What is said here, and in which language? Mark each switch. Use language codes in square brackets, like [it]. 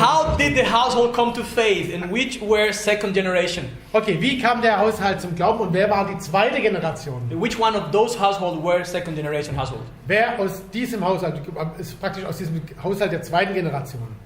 [en] How did the household come to faith, and which were second generation? [de] Okay, wie kam der Haushalt zum Glauben und wer war die zweite Generation? [en] Which one of those households were second generation household? [de] Wer aus diesem Haushalt, ist praktisch aus diesem Haushalt der zweiten Generation?